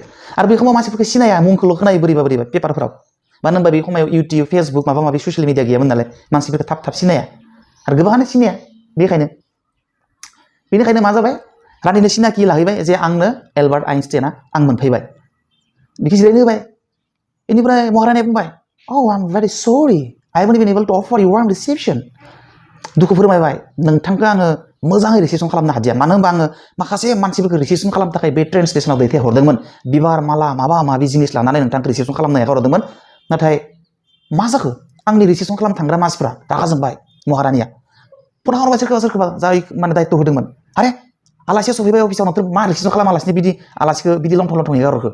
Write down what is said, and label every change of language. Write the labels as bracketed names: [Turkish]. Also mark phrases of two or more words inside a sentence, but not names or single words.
[Bodo] आरो बे समाव मानसिफोरखौ सिनाया, मुंखौल' खोनायो बोरैबा पेपारफोराव, मानो होनबा बे समाव इउटिउब फेसबुक माबा माबि ससियेल मिडिया गैयामोन नालाय मानसिफोरखौ थाब सिनाया आरो गोबाङानो सिनाया। बेनिखायनो मा जाबाय, रानिनो सिनाखि लाहैबाय जे आंनो एलबार्ट आइनस्टाइना आं मोनफैबाय, बिखौ जिरायनो होबाय। बेनिफ्राय महारानिया बुंबाय, [English] "Oh, I'm very sorry, I haven't been able to offer you warm reception." [Bodo] दुखु फोरमायबाय, नोंथांखौ आङो मोजाङै रिसेपसन खालामनो हादिया, मानो होनबा आङो माखासे मानसिफोरखौ रिसेपसन खालामनो थाखाय बे ट्रेन स्टेशनाव दैथायहरदोंमोन, बिबार माला माबा माबि जिनिस लानानै नोंथांखौ रिसेपसन खालामनो हरदोंमोन। नाथाय मा जाखो, आंनि रिसेपसन खालामनो थांग्रा मानसिफ्रा रागा जोंबाय। महारानिया फन हरबाय सोरखौबा जाय माने दायित्व होदोंमोन, "आरे आलासिया सफैबाय अफिसाव, नोंथोर मा रिसेपसन खालामालासिनो बिदि आलासिखौ बिदि लंथं हेगारहरखो?"